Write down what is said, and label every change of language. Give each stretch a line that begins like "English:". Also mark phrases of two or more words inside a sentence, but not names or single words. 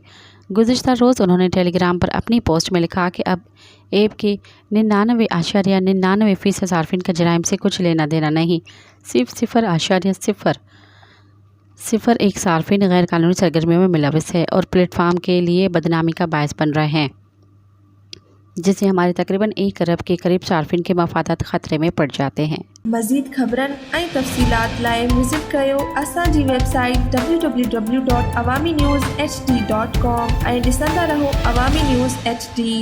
Urdu: گزشتہ روز انہوں نے ٹیلی گرام پر اپنی پوسٹ میں لکھا کہ اب ایپ کے 99.99% صارفین کا جرائم سے کچھ لینا دینا نہیں، صرف 0.001 صارفین غیر قانونی سرگرمیوں میں ملوث ہے اور پلیٹ فارم کے لیے بدنامی کا باعث بن رہے ہیں، جس سے ہمارے تقریباً 1 ارب کے قریب صارفین کے مفادات خطرے میں پڑ جاتے ہیں۔
Sindhi: مزید خبرن ۽ تفصيلات لاءِ وزٽ ڪيو اسان جي ويب سائيٽ www.awamiNewsHD.com ۽ ڏسندا رهو عوامي نيوز HD.